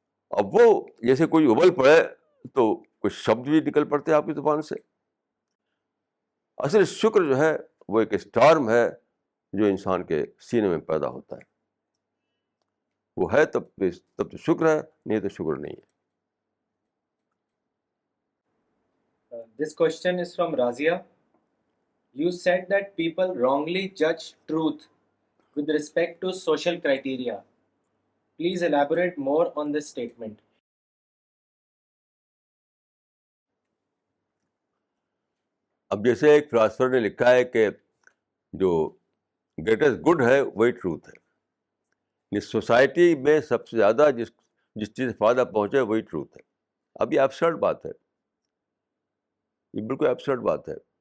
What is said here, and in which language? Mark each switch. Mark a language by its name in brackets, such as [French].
[Urdu] اب وہ جیسے کوئی ابل پڑے تو کچھ شبد بھی نکل پڑتے ہیں آپ کی زبان سے. اصل شکر جو ہے وہ ایک اسٹارم ہے جو انسان کے سینے میں پیدا ہوتا ہے. وہ ہے تب تو شکر ہے, نہیں تو شکر نہیں ہے. [English] This question is from Razia. You said that people wrongly judge truth with respect to social criteria. Please elaborate more on this statement. [Urdu] اب جیسے ایک فلاسفر نے لکھا ہے کہ جو گریٹسٹ گڈ ہے وہی ٹروتھ ہے. اس سوسائٹی میں سب سے زیادہ جس چیز سے فائدہ پہنچے وہی ٹروتھ ہے. اب یہ ایبسرڈ بات ہے, یہ بالکل ایبسرڈ بات ہے.